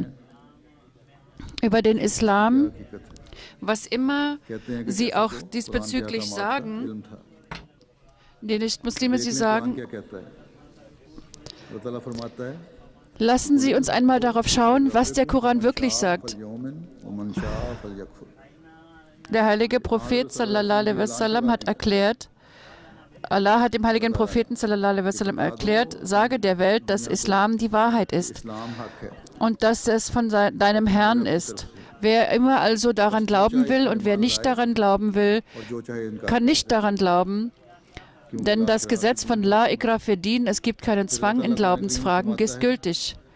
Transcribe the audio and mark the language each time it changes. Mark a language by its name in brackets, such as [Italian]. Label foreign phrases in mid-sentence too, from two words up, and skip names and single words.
[German] Über den Islam, was immer sie auch diesbezüglich sagen, die Nicht-Muslime, sie sagen, lassen Sie uns einmal darauf schauen, was der Koran wirklich sagt. Der heilige Prophet [Arabic] صلى الله عليه وسلم [German] hat erklärt, Allah hat dem heiligen Propheten [Arabic] صلى الله عليه وسلم [German] erklärt, sage der Welt, dass Islam die Wahrheit ist und dass es von deinem Herrn ist. Wer immer also daran glauben will und wer nicht daran glauben will, kann nicht daran glauben, denn das Gesetz von [Arabic] لا إكراه في الدين, [German] es gibt keinen Zwang in Glaubensfragen, ist gültig.